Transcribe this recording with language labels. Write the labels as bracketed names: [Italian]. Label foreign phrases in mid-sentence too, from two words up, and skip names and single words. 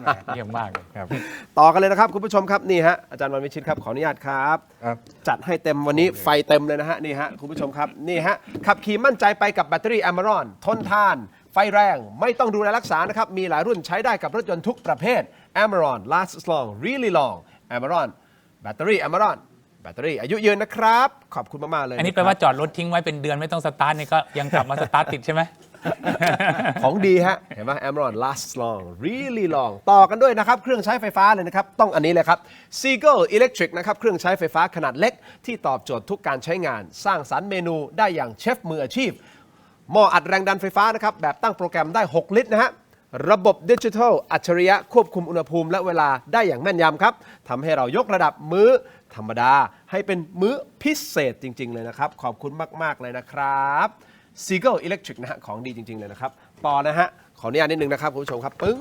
[Thai] เยี่ยมมากเลย ครับ ต่อกันเลยนะครับคุณผู้ชมครับนี่ฮะอาจารย์วันวิชิตครับขออนุญาตครับ ครับ จัดให้เต็มวันนี้ไฟเต็มเลยนะฮะนี่ฮะคุณผู้ชมครับนี่ฮะขับขี่มั่นใจไปกับแบตเตอรี่ Amaron ทนทาน ไฟแรงไม่ต้องดูแลรักษานะครับมีหลายรุ่นใช้ได้กับรถยนต์ทุกประเภท [English] Amaron lasts long really long [Thai] Amaron แบตเตอรี่ Amaron แบตเตอรี่อายุยืนนะครับขอบคุณมากๆเลย อันนี้แปลว่าจอดรถทิ้งไว้เป็นเดือนไม่ต้องสตาร์ทเนี่ยก็ยังกลับมาสตาร์ทติดใช่ไหม ของดีฮะเห็นไหม [English] Amaron lasts long really long [Thai] ต่อกันด้วยนะครับเครื่องใช้ไฟฟ้าเลยนะครับต้องอันนี้เลยครับ Seagull Electric นะครับเครื่องใช้ไฟฟ้าขนาด เล็กที่ตอบโจทย์ทุกการใช้งานสร้างสรรค์เมนูได้อย่างเชฟมืออาชีพหม้ออัดแรงดันไฟฟ้านะครับแบบตั้งโปรแกรมได้6ลิตรนะฮะระบบดิจิทัลอัจฉริยะควบคุมอุณหภูมิและเวลาได้อย่างแม่นยำครับทำให้เรายกระดับมื้อธรรมดาให้เป็นมื้อพิเศษจริงๆเลยนะครับขอบคุณมากๆเลยนะครับ Seagull Electric นะฮะของดีจริงๆเลยนะครับต่อนะฮะขออนุญาตนิดนึงนะครับคุณผู้ชมครับปึ้ง